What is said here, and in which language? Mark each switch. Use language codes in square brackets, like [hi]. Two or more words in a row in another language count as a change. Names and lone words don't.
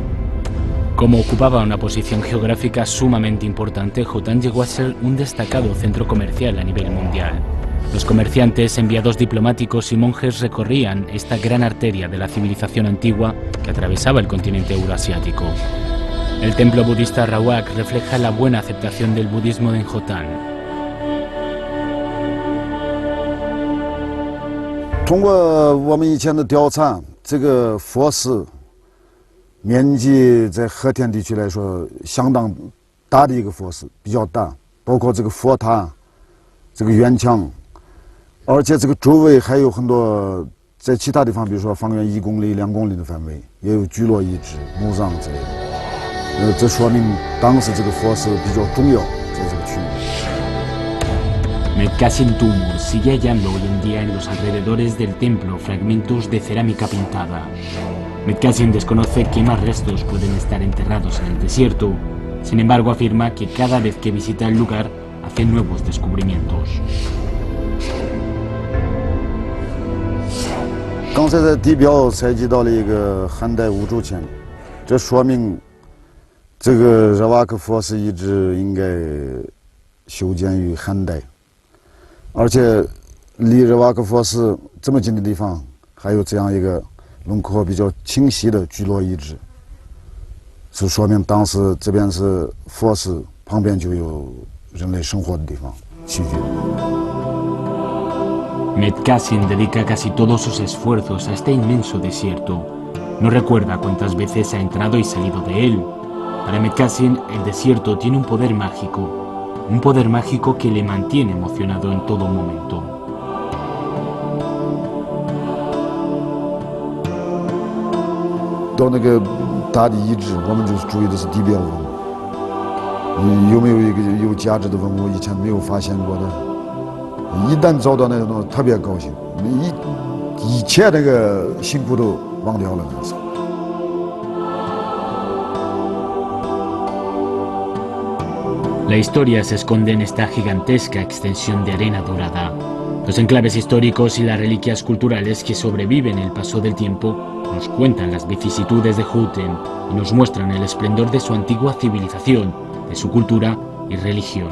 [es] Como ocupaba una posición geográfica sumamente importante, Khotan llegó a ser un destacado centro comercial a nivel mundial. Los comerciantes, enviados diplomáticos y monjes recorrían esta gran arteria de la civilización antigua que atravesaba el continente euroasiático. El templo budista Rawak refleja la buena aceptación del budismo en Khotan. [zh] 通过我们以前的调查，这个佛寺面积在和田地区来说相当大的一个佛寺，比较大，包括这个佛塔、这个院墙，而且这个周围还有很多在其他地方，比如说方圆1公里、2公里的范围，也有聚落遗址、墓葬之类的。这说明当时这个佛寺比较重要，在这个区域。 [es] Medkasim Tumur sigue hallando hoy en día en los alrededores del templo fragmentos de cerámica pintada. Medkasim desconoce qué más restos pueden estar enterrados en el desierto. Sin embargo, afirma que cada vez que visita el lugar hace nuevos descubrimientos. [zh] 刚才在地表采集到了一个汉代五铢钱，这说明这个热瓦克佛寺遗址应该修建于汉代。而且离热瓦克佛寺这么近的地方，还有这样一个轮廓比较清晰的聚落遗址，是说明当时这边是佛寺旁边就有人类生活的地方，起居。 [es] Medkasim dedica casi todos sus esfuerzos a este inmenso desierto. No recuerda cuántas veces ha entrado y salido de él. Para Medkasim, el desierto tiene un poder mágico que le mantiene emocionado en todo momento. [zh] 到那个大的遗址，我们就是注意的是地表文物，有没有一个有价值的文物以前没有发现过的。一旦找到那种，特别高兴，一切那个辛苦都忘掉了那时候。 [es] La historia se esconde en esta gigantesca extensión de arena dorada. Los enclaves históricos y las reliquias culturales que sobreviven el paso del tiempo nos cuentan las vicisitudes de Khotan y nos muestran el esplendor de su antigua civilización, de su cultura y religión.